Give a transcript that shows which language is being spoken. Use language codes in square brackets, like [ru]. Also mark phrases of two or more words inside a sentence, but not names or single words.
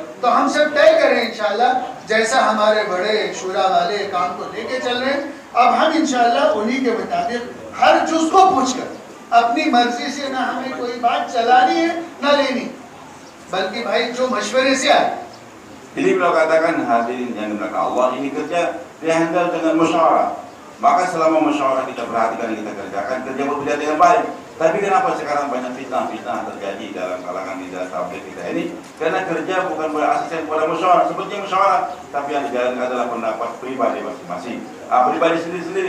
[hi] तो हम सब तय करें इंशाअल्लाह, जैसा हमारे बड़े शुरा वाले काम को लेके चल रहे हैं, अब हम इंशाअल्लाह उन्हीं के मुताबिक हर जुज़ को पूछकर अपनी मर्जी से ना हमें कोई बात चलानी है ना लेनी, बल्कि भाई जो मशवरे से आए। [id] Jadi beliau katakan hadirin yang dimuliakan Allah, ini kerja dihandle dengan musyawarah. Maka selama musyawarah kita perhatikan, kita kerjakan, kerja berbeda dengan baik. Tapi kenapa sekarang banyak fitnah-fitnah terjadi dalam kalangan di dalam tabligh kita ini? Karena kerja bukan berasisten kepada musyawarah. Seperti musyawarah, tapi yang dijalankan adalah pendapat pribadi masing-masing, pribadi sendiri-sendiri.